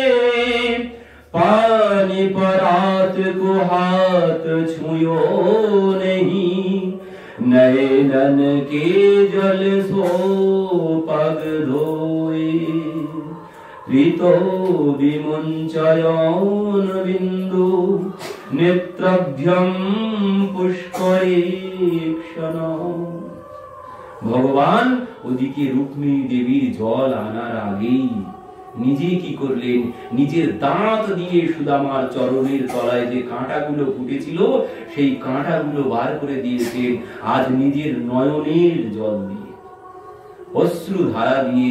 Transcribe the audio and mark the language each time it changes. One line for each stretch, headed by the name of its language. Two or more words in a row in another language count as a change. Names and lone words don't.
Braj: पानी परात को हाथ छुयो नहीं नयन के जल सो पग धोए ऋतो
Sanskrit: विमुंचयन बिंदु नेत्रभ्यम पुष्करेक्षण
Bangla: ভগবান ওদিকে রুক্মিণী দেবীর জল আনার আগেই নিজে কি করলেন, নিজের দাঁত দিয়ে সুদামার চরণের তলায় যে কাঁটাগুলো ফুটেছিল সেই কাঁটাগুলো বার করে দিয়েছেন আজ নিজের নয়নের জল দিয়ে, অশ্রু ধারা দিয়ে।